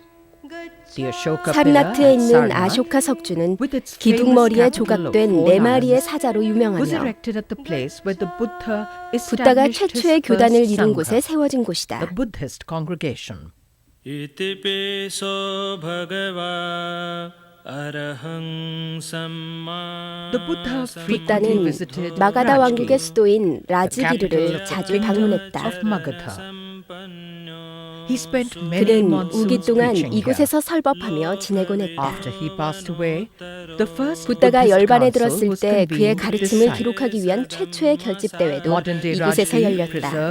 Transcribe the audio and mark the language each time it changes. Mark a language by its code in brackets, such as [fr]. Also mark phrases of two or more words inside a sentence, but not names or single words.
[ko] 사르나트에 있는 아쇼카 석주는 기둥머리에 조각된 4마리의 사자로 유명하며 붓다가 최초의 교단을 이룬 곳에 세워진 곳이다. [pi] 이티피소 භගවා 아라항 삼마 [ko] 붓다는 마가다 왕국의 수도인 라즈기르를 자주 방문했다. 그는 우기 동안 이곳에서 설법하며 지내곤 했다. 붓다가 열반에 들었을 때 그의 가르침을 기록하기 위한 최초의 결집대회도 이곳에서 열렸다.